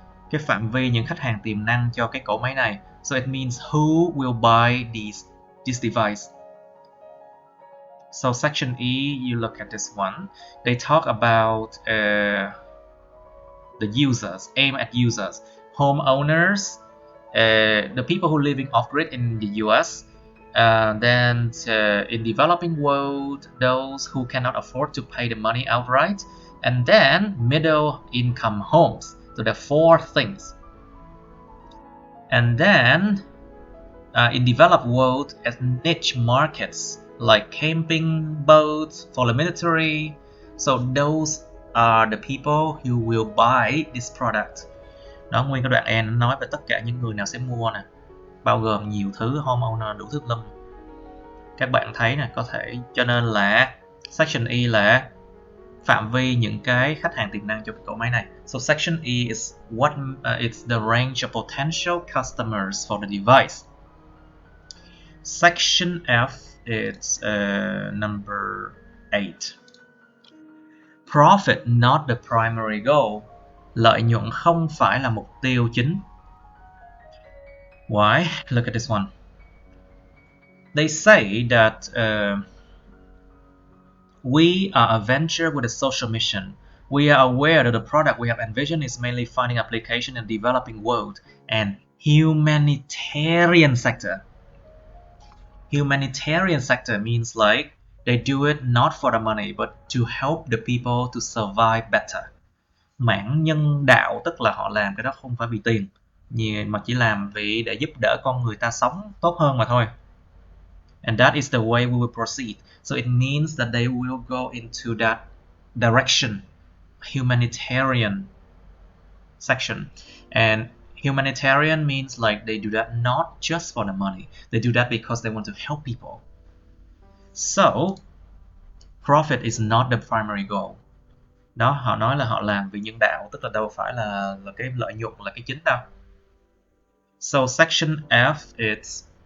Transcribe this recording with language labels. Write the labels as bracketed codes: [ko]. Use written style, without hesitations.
[vi] Cái phạm vi những khách hàng tiềm năng cho cái cỗ máy này. [en] So it means who will buy this device. So section E, you look at this one. They talk about the users, aim at users, homeowners, the people who living off-grid in the US, then in developing world, those who cannot afford to pay the money outright, and then middle income homes. So there are 4 things. And then in developed world, as niche markets like camping boats for the military, so those are the people who will buy this product. [vi] Đó, nguyên cái đoạn E nó nói về tất cả những người nào sẽ mua nè, bao gồm nhiều thứ, homeowner, đủ thứ lâm. Các bạn thấy nè, có thể, cho nên là section E là phạm vi những cái khách hàng tiềm năng cho cái cỗ máy này. [en] So section E is it's the range of potential customers for the device. Section F is number 8. Profit not the primary goal. [vi] Lợi nhuận không phải là mục tiêu chính. [en] Why? Look at this one. They say that we are a venture with a social mission. We are aware that the product we have envisioned is mainly finding application in developing world and humanitarian sector. Humanitarian sector means like they do it not for the money but to help the people to survive better. [vi] Mảng nhân đạo tức là họ làm cái đó không phải vì tiền, mà chỉ làm vì để giúp đỡ con người ta sống tốt hơn mà thôi. [en] And that is the way we will proceed. So it means that they will go into that direction, humanitarian section. And humanitarian means like they do that not just for the money. They do that because they want to help people. So profit is not the primary goal. [vi] Đó, họ nói là họ làm vì nhân đạo, tức là đâu phải là cái lợi nhuận là cái chính đâu. [en] So section F is